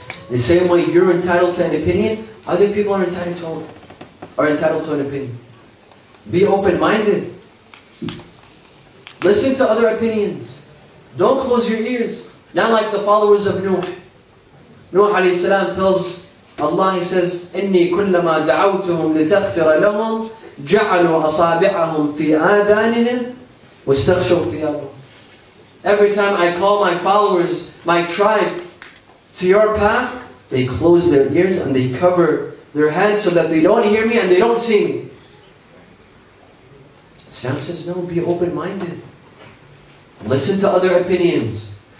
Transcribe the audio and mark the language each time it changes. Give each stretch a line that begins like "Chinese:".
English: The same way you're entitled to an opinion, other people are entitled to an opinion. Be open-minded. Listen to other opinions. Don't close your ears. Not like the followers of Nuh. Nuh alayhi salam tells Allah, he says,
Arabic: إِنِّي كُلَّمَا دَعَوْتُهُمْ لِتَغْفِرَ لَهُمْ جَعَلُوا أَصَابِعَهُمْ فِي آذَانِهِمْ وَاسْتَغْشَوْا ثِيَابَهُمْ.
English: Every time I call my followers, my tribe, to your path, they close their ears and they cover their heads so that they don't hear me and they don't see me. Islam says, no, be open-minded. Listen to other opinions.